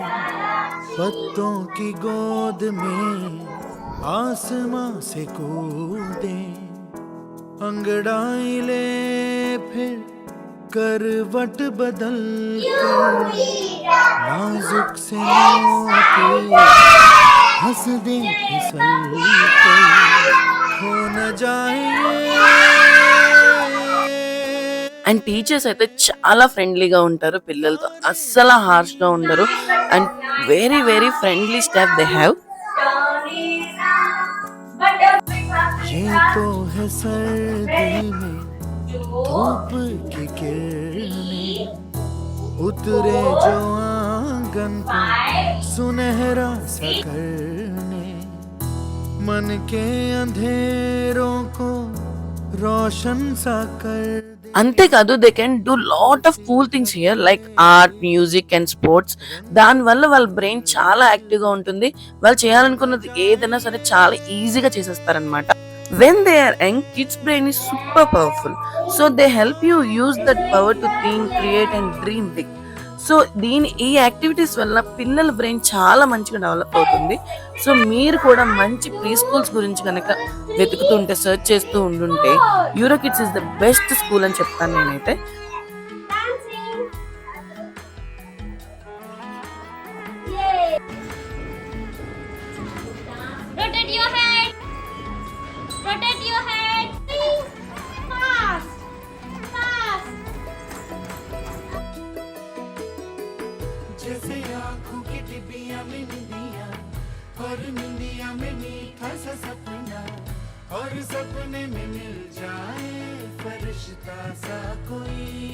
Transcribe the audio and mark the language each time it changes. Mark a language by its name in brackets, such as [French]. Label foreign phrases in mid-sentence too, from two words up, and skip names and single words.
[Hindi] पत्तों की गोद में आसमां से कूदे अंगड़ाई ले फिर करवट बदल कर नाजुक से हंस दे फिसल कर खो न जाए [English] and teachers [Telugu] అయితే చాలా ఫ్రెండ్లీగా ఉంటారు పిల్లలతో. అస్సలు హార్ష్‌గా ఉండరు. అండ్ [English] very very friendly staff they have. [Hindi] ये तो है सर्दी में धूप की किरणें उतरे जो आंगन को सुनहरा सा करने मन के अंधेरों को रोशन सा कर [English] అంతేకాదు they can do lot of cool things here like art, music and sports. [Telugu] దానివల్ల వాళ్ళ బ్రెయిన్ చాలా యాక్టివ్గా ఉంటుంది. వాళ్ళు చేయాలనుకున్నది ఏదైనా సరే చాలా ఈజీగా చేసేస్తారనమాట. [English] When they are young, kids brain is super powerful. So they help you use that power to think, create and dream big. [Telugu] సో ఈ యాక్టివిటీస్ వల్ల పిల్లల బ్రెయిన్ చాలా మంచిగా డెవలప్ అవుతుంది. సో మీరు కూడా మంచి [English] pre schools [Telugu] గురించి కనుక వెతుకుతుంటే, సెర్చ్ చేస్తూ ఉండుంటే [English] EuroKids is the best school [Telugu] అని చెప్తాను నేనైతే. [English] Rotate your head. Rotate your head. Fast. Fast. [Hindi] जैसे आँखों की डिबिया में निंदिया और निंदिया में मीठा सा सपना और सपने में मिल जाए फरिश्ता सा कोई